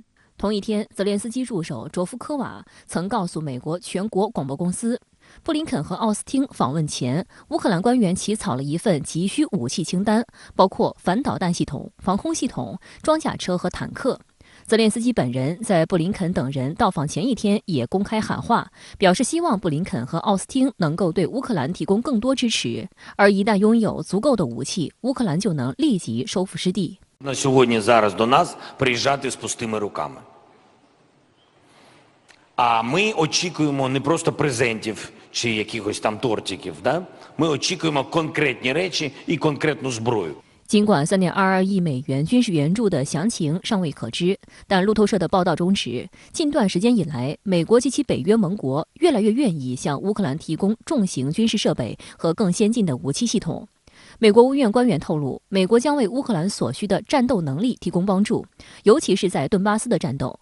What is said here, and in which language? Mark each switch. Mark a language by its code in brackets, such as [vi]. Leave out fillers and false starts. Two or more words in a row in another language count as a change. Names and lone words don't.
[zh] 同一天，泽连斯基助手卓夫科瓦曾告诉美国全国广播公司，布林肯和奥斯汀访问前，乌克兰官员起草了一份急需武器清单，包括反导弹系统、防空系统、装甲车和坦克。泽连斯基本人在布林肯等人到访前一天也公开喊话，表示希望布林肯和奥斯汀能够对乌克兰提供更多支持，而一旦拥有足够的武器，乌克兰就能立即收复失地。 [uk] На сьогодні зараз до нас приїжджати з пустими руками. А ми очікуємо не просто презентів чи якихось там тортиків, да? Ми очікуємо конкретні речі і конкретну зброю. [zh] 尽管3.22亿美元军事援助的详情尚未可知，但路透社的报道中指，近段时间以来，美国及其北约盟国越来越愿意向乌克兰提供重型军事设备和更先进的武器系统。美国国务院官员透露，美国将为乌克兰所需的战斗能力提供帮助，尤其是在顿巴斯的战斗。